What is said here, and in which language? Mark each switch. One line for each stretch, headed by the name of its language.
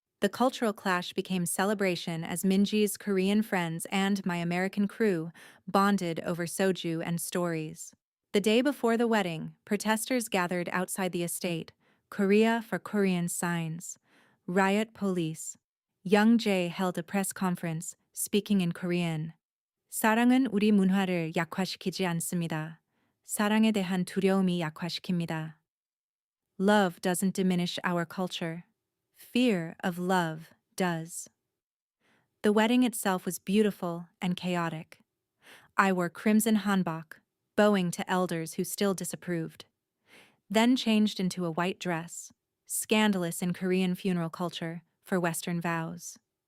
English: The cultural clash became celebration as Minji's Korean friends and my American crew bonded over soju and stories. The day before the wedding, protesters gathered outside the estate, Korea for Korean signs. Riot police. Young Jae held a press conference, speaking in Korean.
Korean: 사랑은 우리 문화를 약화시키지 않습니다. 사랑에 대한 두려움이 약화시킵니다.
English: Love doesn't diminish our culture. Fear of love does. The wedding itself was beautiful and chaotic. I wore crimson hanbok, bowing to elders who still disapproved. Then changed into a white dress, scandalous in Korean funeral culture, for Western vows.